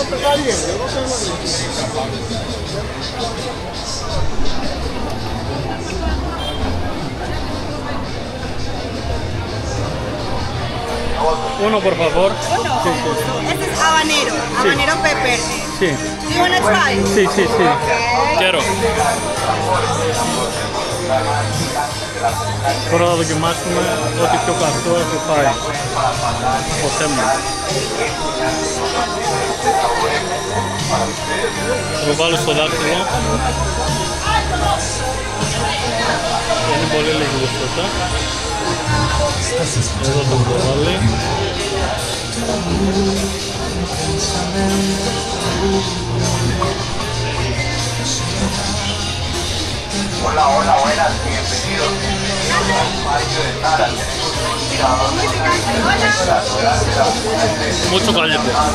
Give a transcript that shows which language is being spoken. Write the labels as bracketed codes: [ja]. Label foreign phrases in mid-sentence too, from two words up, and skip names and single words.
[es] Uno, por favor. Uno. Este es habanero. [en] Habanero pepper. [es] Sí. [en] Do you want to try? [es] Sí, sí, sí. Quiero. [el] Τώρα θα δοκιμάσουμε ό,τι πιο καυτό έχει πάει ο Θέμος. Θα το βάλω στο δάχτυλο. Είναι πολύ λίγο γουστότα. Εδώ το προβάλλει. [es] Hola, hola, buenas, bienvenidos. Mucho caliente.